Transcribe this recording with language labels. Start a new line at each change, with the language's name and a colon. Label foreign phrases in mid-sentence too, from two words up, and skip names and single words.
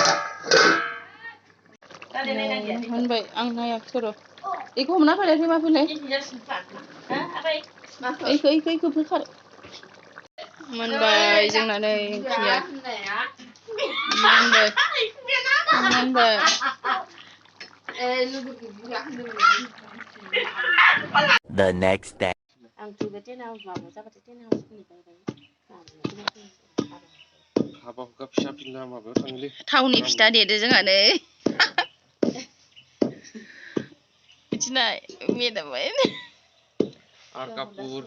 Bodo: होनबाय आं नायाखै र'. इखौ हमना फैलाय फैमा फैलाय. इखौ बोखार. मोनबाय जोंना नै ओंख्रिया. मोनबाय.
English: The next day.
Bodo: थावनि फिथा देदो जोंहा नै. बिदिनो मेदामबाय. Arkapur.